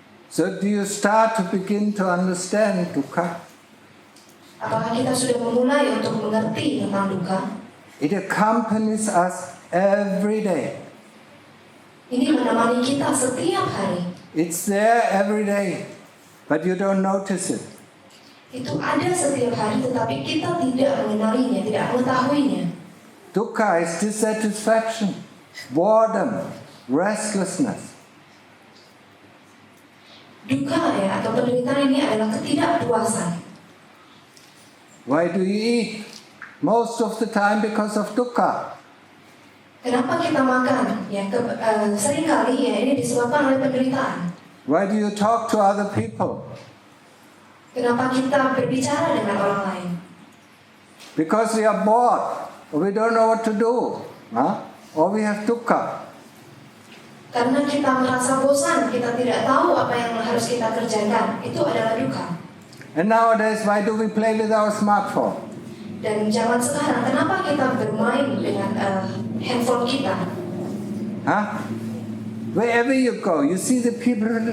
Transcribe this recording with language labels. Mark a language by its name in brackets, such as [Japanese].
[English] So do you start to begin to understand dukkha? [Indonesian] Apakah kita sudah memulai untuk mengerti tentang dukkha? [English] It accompanies us every day. [Indonesian] Ini menemani kita setiap hari. [English] It's there every day, but you don't notice it. [Indonesian] Itu ada setiap hari, tetapi kita tidak mengenalinya, tidak mengetahuinya. [English] Dukkha is dissatisfaction, boredom, restlessness. [Indonesian] Dukkha atau penderitaan ini adalah ketidakpuasan. [English] Why do you eat? Most of the time because of dukkha. [Indonesian] Kenapa kita makan? Seringkali ini disebabkan oleh penderitaan. [English] Why do you talk to other people? [Indonesian] Kenapa kita berbicara dengan orang lain? [English] Because we are bored, or we don't know what to do, or we have dukkha. [Indonesian] Karena kita merasa bosan, kita tidak tahu apa yang harus kita kerjakan. Itu adalah dukkha. [English] And nowadays, why do we play with our smartphone? [Indonesian] Dan zaman sekarang, kenapa kita bermain dengan handphone kita? [English] Wherever you go, you see the people.